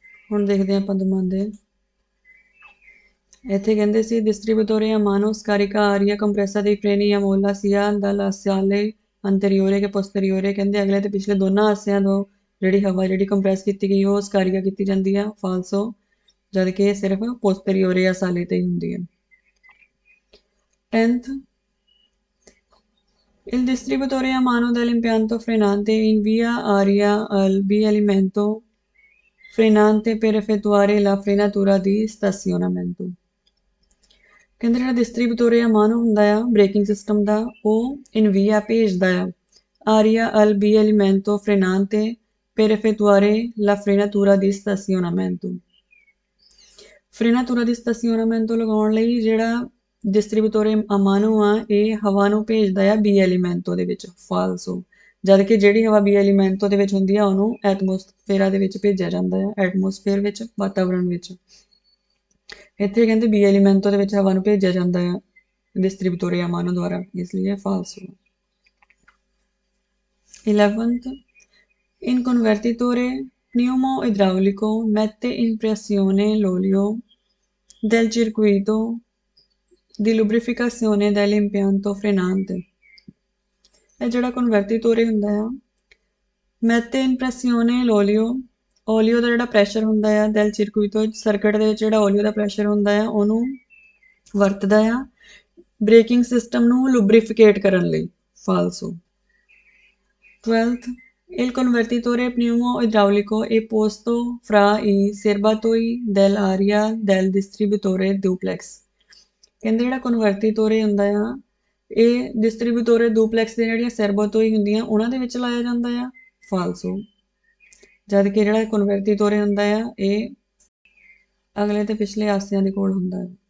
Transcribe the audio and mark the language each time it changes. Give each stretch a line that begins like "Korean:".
Punjabi: ਹੁਣ ਦੇਖਦੇ ਆਪਾਂ ਦਮਾਂਦੇ, ਇੱਥੇ ਕਹਿੰਦੇ ਸੀ
Italian: distributore a mano scarica aria compressa dei freni a molla sia dall'assiale anteriore che posteriore।
Punjabi: ਕਹਿੰਦੇ ਅਗਲੇ ਤੇ ਪਿਛਲੇ ਦੋਨਾਂ ਆਸਿਆਂ ਤੋਂ ਜਿਹੜੀ ਹਵਾ ਜਿਹੜੀ ਕੰਪਰੈਸ ਕੀਤੀ ਗਈ ਉਹ ਸਕਾਰੀਆ ਕੀਤੀ ਜਾਂਦੀ ਆ, ਫਾਲਸੋ, ਜਦ ਕਿ ਇਹ ਸਿਰਫ ਪੋਸਟਰੀਓਰੇ ਆ ਸਾਲੇ ਤੇ ਹੀ ਹੁੰਦੀ ਹੈ।
Italian: 10th, il distributore a mano dell'impianto frenante invia aria al bielimento frenante per effettuare la frenatura di stazionamento।
Punjabi: ਕਹਿੰਦੇ ਜਿਹੜਾ ਡਿਸਟ੍ਰੀਬਿਊਟੋਰੇ ਆ ਮਾਨੋ ਹੁੰਦਾ ਆ ਬ੍ਰੇਕਿੰਗ ਸਿਸਟਮ ਦਾ, ਉਹ ਇਨਵੀਆ ਭੇਜਦਾ ਆ ਆਰੀਆ ਅਲ B ਐਲੀਮੈਂਟੋ ਫਰੇਨਾਂਤੇ
Italian: per effettuare la frenatura di stazionamento।
Punjabi: ਫਰੇਨਾਤੂਰਾ ਦੀ ਸਟੇਸ਼ਨਮੈਂਟੋ ਲਗਾਉਣ ਲਈ ਜਿਹੜਾ ਡਿਸਟ੍ਰੀਬਿਊਟੋਰੇ ਅਮਾਨੋ ਆ ਇਹ ਹਵਾ ਨੂੰ ਭੇਜਦਾ ਆ ਬੀ ਐਲੀਮੈਂਟੋ ਦੇ ਵਿੱਚ, ਫਾਲਸੋ, ਜਦ ਕਿ ਜਿਹੜੀ ਹਵਾ ਬੀ ਐਲੀਮੈਂਟੋ ਦੇ ਵਿੱਚ ਹੁੰਦੀ ਆ ਉਹਨੂੰ ਐਟਮੋਸਫੇਰਾ ਦੇ ਵਿੱਚ ਭੇਜਿਆ ਜਾਂਦਾ ਆ, ਐਟਮੋਸਫੇਅਰ ਵਿੱਚ, ਵਾਤਾਵਰਣ ਵਿੱਚ। ਇੱਥੇ ਕਹਿੰਦੇ ਬੀ ਐਲੀਮੈਂਟੋ ਦੇ ਵਿੱਚ ਹਵਾ ਨੂੰ ਭੇਜਿਆ ਜਾਂਦਾ ਆ ਡਿਸਟ੍ਰੀਬਿਊਟੋਰੇ ਅਮਾਨੋ ਦੁਆਰਾ, ਇਸ ਲਈ ਇਹ ਫਾਲਸੋ।
Italian: 11th, in convertitore pneumo-idraulico mette in pressione l'olio del circuito di lubrificazione dell'impianto frenante।
Punjabi: ਇਹ ਜਿਹੜਾ ਕਨਵਰਟੀਟੋਰੇ ਹੁੰਦਾ ਆ
Italian: mette in pressione l'olio,
Punjabi: ਓਲੀਓ ਦਾ ਜਿਹੜਾ ਪ੍ਰੈਸ਼ਰ ਹੁੰਦਾ ਆ
Italian: del circuito
Punjabi: ਸਰਕਟ ਦੇ ਵਿੱਚ ਜਿਹੜਾ ਓਲੀਓ ਦਾ ਪ੍ਰੈਸ਼ਰ ਹੁੰਦਾ ਆ ਉਹਨੂੰ ਵਰਤਦਾ ਆ ਬ੍ਰੇਕਿੰਗ ਸਿਸਟਮ ਨੂੰ ਲੁਬਰੀਫਿਕੇਟ ਕਰਨ ਲਈ, ਫਾਲਸੋ।
Italian: 12th, il convertitore pneumo-idraulico è posto fra i serbatoi dell'aria del distributore duplex।
Punjabi: ਕਹਿੰਦੇ ਜਿਹੜਾ ਕਨਵਰਟੀਟੋਰੇ ਹੁੰਦਾ ਆ ਇਹ ਡਿਸਟ੍ਰੀਬਿਊਟੋਰੇ ਡੂਪਲੈਕਸ ਦੀਆਂ ਜਿਹੜੀਆਂ ਸਰਬਾਤੋਈ ਹੁੰਦੀਆਂ ਉਹਨਾਂ ਦੇ ਵਿੱਚ ਲਾਇਆ ਜਾਂਦਾ ਆ, ਫਾਲਸੋ, ਜਦ ਕਿ ਜਿਹੜਾ ਕਨਵਰਟੀਟੋਰੇ ਹੁੰਦਾ ਆ ਇਹ ਅਗਲੇ ਤੇ ਪਿਛਲੇ ਆਸਿਆਂ ਦੇ ਕੋਲ ਹੁੰਦਾ ਹੈ।